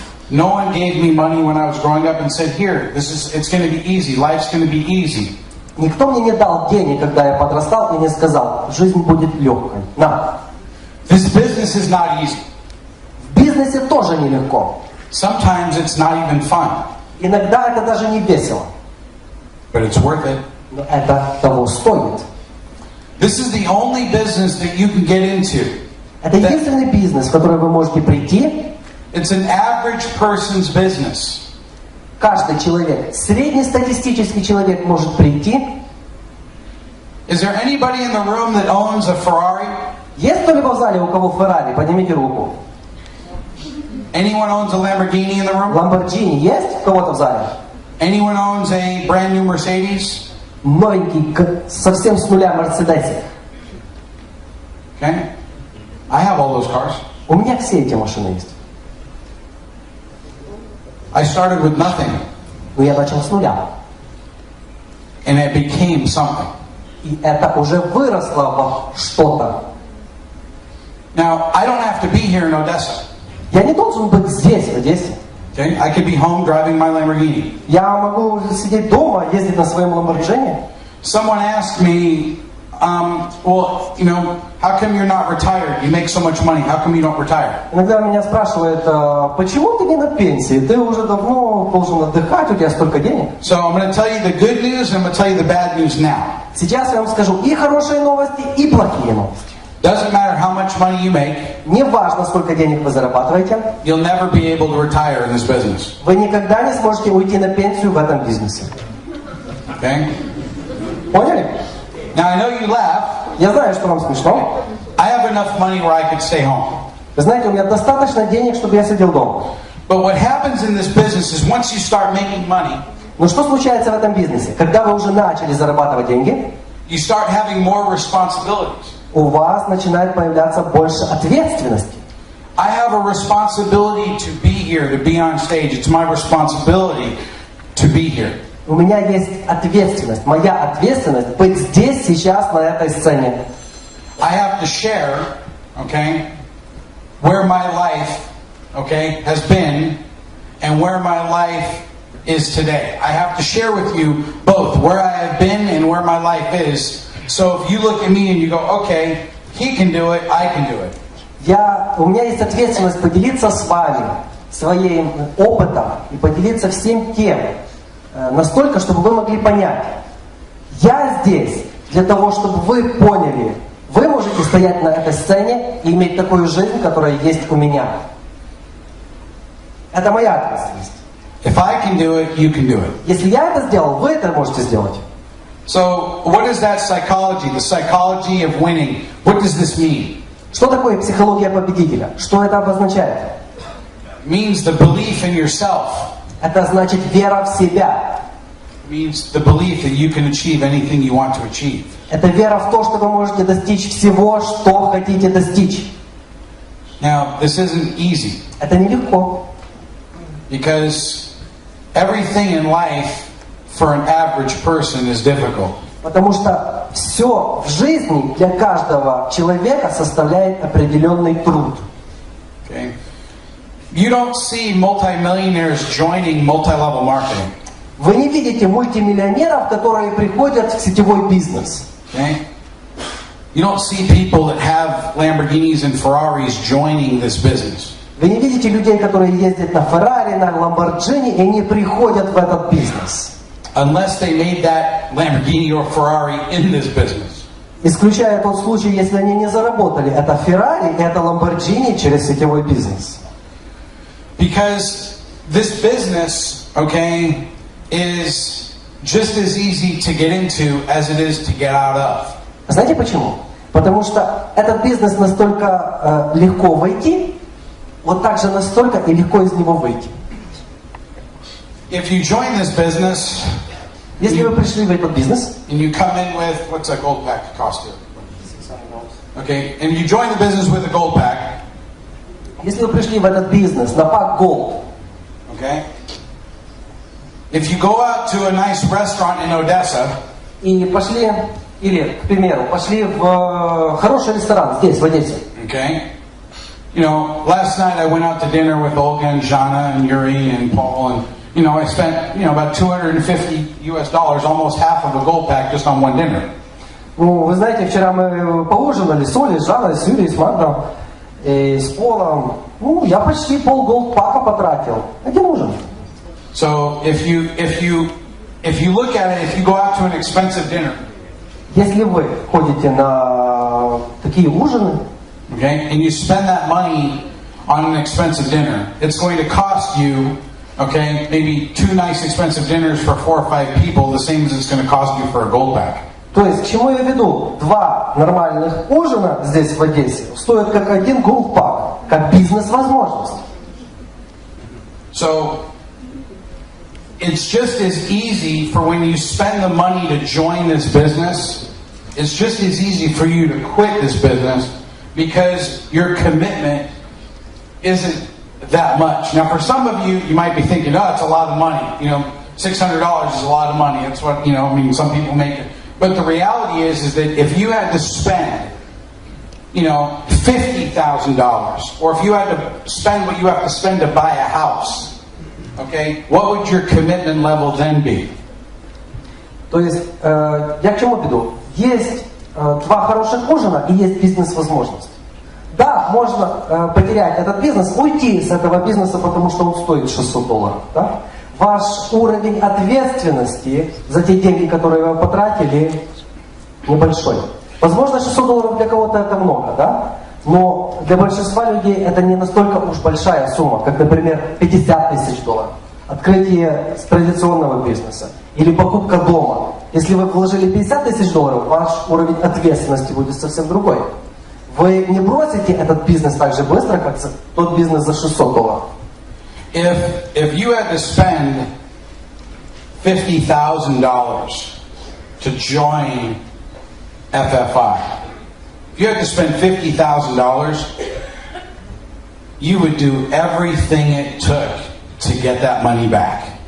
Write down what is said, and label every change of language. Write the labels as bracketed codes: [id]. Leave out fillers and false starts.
[en] No one gave me money when I was growing up and said, "Here, it's going to be easy. Life's going to be easy." [ru] Никто мне не дал денег, когда я подрастал, и не сказал, жизнь будет легкой. На. [en] This business is not easy. [ru] В бизнесе тоже нелегко. [en] Sometimes it's not even fun, [ru] Иногда это даже не весело. [en] but it's worth it. [ru] Но это того стоит. [en] This is the only business that you can get into. [ru] Это единственный бизнес, в который вы можете прийти. [en] It's an average person's business. [ru] Каждый человек, среднестатистический человек может прийти. [en] Is there anybody in the room that owns a Ferrari? [ru] Есть кто-либо в зале, у кого Феррари? Поднимите руку. [en] Anyone owns a Lamborghini in the room? [ru] Ламборджини есть у кого-то в зале? [en] Anyone owns a brand new Mercedes? [ru] Новенький, совсем с нуля Мерседесик. [en] Okay. I have all those cars. [ru] У меня все эти машины есть. [en] I started with nothing, [ru] Но я начал с нуля. [en] and it became something. [ru] И это уже выросло во что-то. [en] Now, I don't have to be here in Odessa. [ru] Я не должен быть здесь, в Одессе. [en] Okay? I could be home driving my Lamborghini. [ru] Я могу сидеть дома, ездить на своем Ламборджини. [en] Someone asked me, well, how come you're not retired? You make so much money. How come you don't retire? [ru] Иногда меня спрашивают, почему ты не на пенсии? Ты уже давно должен отдыхать, у тебя столько денег. [en] So I'm going to tell you the good news, and I'm going to tell you the bad news now. [ru] Сейчас я вам скажу и хорошие новости, и плохие новости. [en] Doesn't matter how much money you make, [ru] Не важно, сколько денег вы зарабатываете, [en] you'll never be able to retire in this business. [ru] вы никогда не сможете уйти на пенсию в этом бизнесе. [en] Okay? [ru] Поняли? [en] Now I know you laugh. [ru] Я знаю, что вам смешно. [en] I have enough money where I could stay home. [ru] Вы знаете, у меня достаточно денег, чтобы я сидел дома. [en] But what happens in this business is once you start making money, [ru] Но что случается в этом бизнесе? Когда вы уже начали зарабатывать деньги, you start having more responsibilities. у вас начинает появляться больше ответственности. [en] I have a responsibility to be here, to be on stage. It's my responsibility to be here. [ru] У меня есть ответственность. Моя ответственность быть здесь, сейчас, на этой сцене. [en] I have to share, okay, where my life, okay, has been and where my life is today. I have to share with you both where I have been and where my life is. So if you look at me and you go, okay, he can do it, I can do it. [ru] У меня есть ответственность поделиться с вами своим опытом и поделиться всем тем, настолько, чтобы вы могли понять. Я здесь для того, чтобы вы поняли, вы можете стоять на этой сцене и иметь такую жизнь, которая есть у меня. Это моя ответственность. [en] If I can do it, you can do it. [ru] Если я это сделал, вы это можете сделать. [en] So, what is that psychology? The psychology of winning. What does this mean? [ru] Что такое психология победителя? Что это обозначает? [en] It means the belief in yourself. [ru] Это значит вера в себя. [en] It means the belief that you can achieve anything you want to achieve. [ru] Это вера в то, что вы можете достичь всего, что хотите достичь. [en] Now, this isn't easy. [ru] Это нелегко. [en] Because everything in life for an average person is difficult. [ru] Потому что все в жизни для каждого человека составляет определенный труд. [en] Okay? You don't see multimillionaires joining multi-level marketing. [ru] Вы не видите мультимиллионеров, которые приходят в сетевой бизнес. [en] Okay? You don't see people that have Lamborghinis and Ferraris joining this business. [ru] Вы не видите людей, которые ездят на Феррари, на Ламборджини и не приходят в этот бизнес. [en] Unless they made that Lamborghini or Ferrari in this business. [ru] Исключая тот случай, если они не заработали это Феррари и это Ламборджини через сетевой бизнес. [en] Because this business, okay, is just as easy to get into as it is to get out of. [ru] Знаете почему? Потому что этот бизнес настолько легко войти, вот так же настолько и легко из него выйти. [en] If you join this business, [ru] если вы пришли в этот бизнес, [en] and you come in with, what's a gold pack cost you? Okay, and you join the business with a gold pack. [ru] Если вы пришли в этот бизнес на пак Gold, [en] okay, if you go out to a nice restaurant in Odessa, [ru] и пошли, или, к примеру, пошли в хороший ресторан здесь, в Одессе. [en] Okay, you know, last night I went out to dinner with Olga and Jana and Yuri and Paul, and you know, I spent, about $250, almost half of a gold pack just on one dinner. [ru] Ну, вы знаете, вчера мы поужинали с Олей, с Жанной, с Юрией, с Магдом, с Полом. Ну, я почти пол голд-пака потратил. Один ужин. [en] So, if you look at it, if you go out to an expensive dinner, [ru] если вы ходите на такие ужины, [en] okay, and you spend that money on an expensive dinner, it's going to cost you, okay, maybe 2 nice expensive dinners for 4 or 5 people, the same as it's going to cost you for a gold pack. [ru] То есть, к чему я веду? 2 нормальных ужина здесь в Одессе стоят как один голд-пак, как бизнес-возможность. [en] So, it's just as easy for when you spend the money to join this business, it's just as easy for you to quit this business because your commitment isn't that much. Now, for some of you, you might be thinking, oh, it's a lot of money. $600 is a lot of money. That's what, some people make it. But the reality is that if you had to spend, $50,000, or if you had to spend what you have to spend to buy a house, okay, what would your commitment level then be? [ru] То есть, я к чему веду? Есть 2 хороших ужина и есть бизнес-возможность. Да, можно потерять этот бизнес, уйти с этого бизнеса, потому что он стоит $600. Да? Ваш уровень ответственности за те деньги, которые вы потратили, небольшой. Возможно, $600 для кого-то это много, да? Но для большинства людей это не настолько уж большая сумма, как, например, $50 000. Открытие традиционного бизнеса или покупка дома. Если вы вложили $50 000, ваш уровень ответственности будет совсем другой. Вы не бросите этот бизнес так же быстро, как тот бизнес за $600. [en] If you had to spend $50,000 to join FFI, if you had to spend $50,000, you would do everything it took to get that money back.